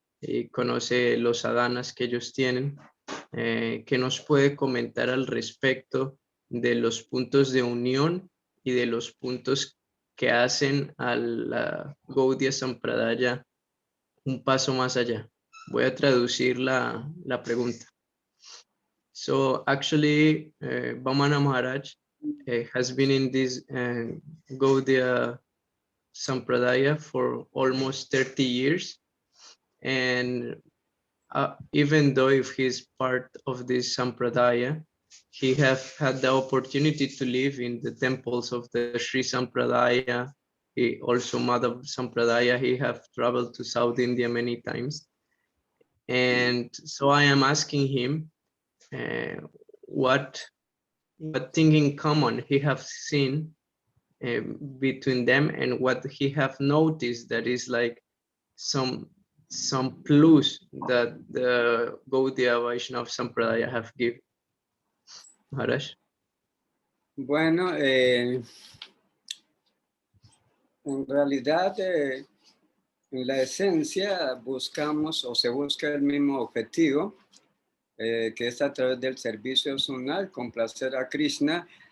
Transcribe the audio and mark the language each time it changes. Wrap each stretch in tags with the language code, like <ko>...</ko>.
<es>y conoce los sadhanas que ellos tienen, que nos puede comentar al respecto de los puntos de unión y de los puntos que hacen a la Gaudya Sampradaya un paso más allá. Voy a traducir la pregunta.</es> <en>So actually, Vamana Maharaj has been in this Gaudya Sampradaya for almost 30 years. And even though if he's part of this Sampradaya, he have had the opportunity to live in the temples of the Sri Sampradaya. He also Madhav Sampradaya. He have traveled to South India many times. And so I am asking him what thing in common he have seen between them, and what he have noticed that is like some plus that the Gaudya Vaishnava Sampradaya have given. Maharaj.</en> <es>Bueno, en realidad, en la esencia buscamos o se busca el mismo objetivo, que es a través del servicio zonal, complacer a Krishna.</es>